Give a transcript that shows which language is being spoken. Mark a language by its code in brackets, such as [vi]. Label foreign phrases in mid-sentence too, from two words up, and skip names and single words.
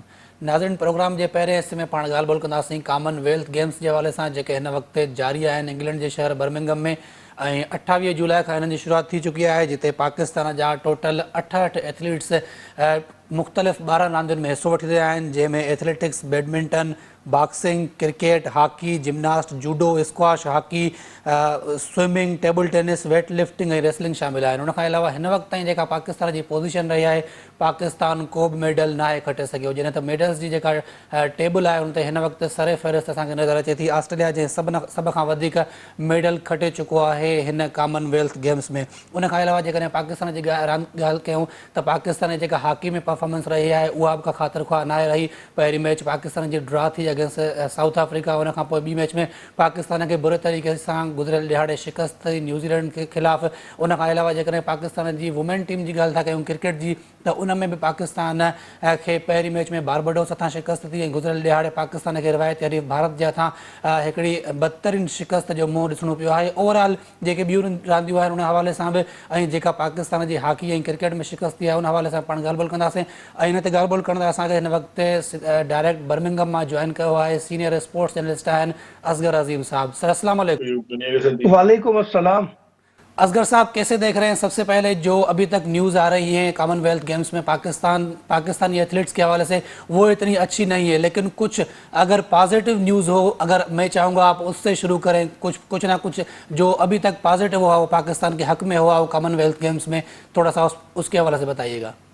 [sd] नाज़रीन, प्रोग्राम जे पहिरें हिस्से में पाण ॻाल्हि ॿोल कंदासीं कॉमनवेल्थ गेम्स जे हवाले सां जेके हिन वक़्तु जारी आहिनि इंग्लैंड जे शहर बर्मिंघम में। ऐं 28 जुलाई खां हिननि जी शुरूआति थी चुकी आहे, जिते पाकिस्तान जा टोटल 68 एथलीट्स मुख़्तलिफ़ 12 रांदियुनि में हिसो वठी रहिया आहिनि, जंहिंमें [en] athletics, badminton, boxing, cricket, hockey, gymnast, judo, squash, hockey, swimming, table tennis, weight lifting [sd] ऐं रेसलिंग शामिल आहिनि। उनखां अलावा हिन वक़्त ताईं जेका पाकिस्तान जी पोज़ीशन रही आहे, पाकिस्तान को बि मेडल न आहे खटे सघियो। जॾहिं त मेडल्स जी जेका टेबल आहे उन ते हिन वक़्तु सरे फ़हिरिस्त असांखे नज़र अचे थी। ऑस्ट्रेलिया जे सभ खां वधीक मेडल खटे चुको आहे हिन कॉमनवेल्थ गेम्स में। उनखां अलावा जेकॾहिं पाकिस्तान जी ॻाल्हि कयूं त पाकिस्तान जी जेका हॉकी में परफॉर्मेंस रही आहे उहा बि का ख़ातिर ख़्वाह न रही। पहिरीं मैच पाकिस्तान जी ड्रॉ थी अगेंस्ट साउथ अफ्रीका। उनखां पोइ ॿी मैच में पाकिस्तान खे बुरे तरीक़े सां गुज़िरियल ॾिहाड़े शिकस्त थी न्यूज़ीलैंड के ख़िलाफ़। उनखां अलावा जेकॾहिं पाकिस्तान जी [en] women team [sd] जी ॻाल्हि था कयूं क्रिकेट जी, त उन में बि पाकिस्तान खे पहिरीं मैच में बारबडोस हथां शिकस्त थी ऐं गुज़िरियल ॾिहाड़े पाकिस्तान खे रिवायती हरीफ़ भारत जे हथां हिकिड़ी बदतरीन शिकस्त जो मुंहुं ॾिसणो पियो आहे। ओवरऑल जेके ॿियूं रांदियूं आहिनि उन हवाले सां बि ऐं जेका पाकिस्तान जी हॉकी ऐं क्रिकेट में शिकस्त थी आहे उन हवाले सां पाण ॻाल्हि ॿोल कंदासीं। ऐं हिन ते ॻाल्हि ॿोल करण लाइ असांखे हिन वक़्तु डायरेक्ट बर्मिंघम मां जॉइन कयो आहे [en] senior sports journalist [sd] आहिनि असगर अजीम साहब। [ar] सर السلام عليكم. وعليكم السلام. [ur] اصغر صاحب، کیسے دیکھ رہے ہیں سب سے پہلے جو ابھی تک نیوز آ رہی ہے کامن ویلتھ گیمز میں پاکستانی ایتھلیٹس کے حوالے سے، وہ اتنی اچھی نہیں ہے، لیکن کچھ اگر [en] positive news [ur] ہو، اگر میں چاہوں گا آپ اس سے شروع کریں، کچھ نہ کچھ جو ابھی تک پازیٹو ہوا وہ پاکستان کے حق میں ہوا وہ کامن ویلتھ گیمز میں، تھوڑا سا اس کے حوالے سے بتائیے گا.